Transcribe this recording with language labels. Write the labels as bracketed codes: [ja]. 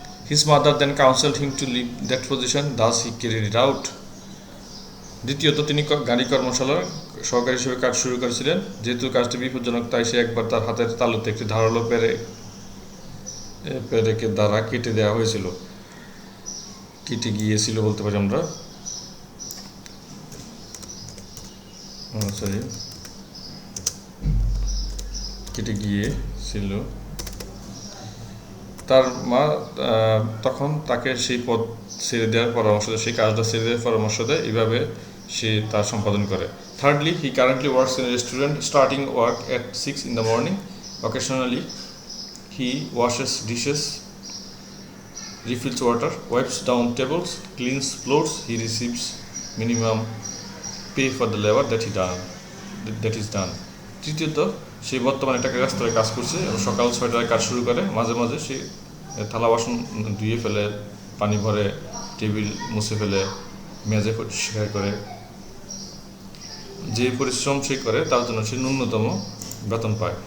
[en] His mother then counseled him to leave that position, thus he carried it out. [bn] দ্বিতীয়ত তিনি গাড়ি কর্মশালার সহকারী হিসেবে কাজ শুরু করেছিলেন। যেহেতু কাজটি বিপজ্জনক, তাই সে একবার তার হাতের তালুতে একটি ধারালো পেরেকে দ্বারা কেটে দেওয়া হয়েছিল, কেটে গিয়েছিল বলতে পারি আমরা। কেটে গিয়েছিল। তার মা তখন তাকে সেই পদ ছেড়ে দেওয়ার পরামর্শ দেয়, সেই কাজটা ছেড়ে দেওয়ার পরামর্শ দেয়, এইভাবে সে তার সম্পাদন করে। [en] Thirdly he currently works in restaurant, starting work at 6 in the morning. Occasionally he washes dishes, refills water, wipes down tables, cleans floors. He receives minimum pay for the labor that is done. [bn] তৃতীয়ত সে বর্তমানে একটা রেস্তোরাঁয় কাজ করছে, সকাল 6টায় কাজ শুরু করে। মাঝে মাঝে সে থালা বাসন ধুয়ে ফেলে, পানি ভরে, টেবিল মুছে ফেলে, মেজে পরিষ্কার করে। যে পরিশ্রম সে করে তার জন্য সে ন্যূনতম বেতন পায়।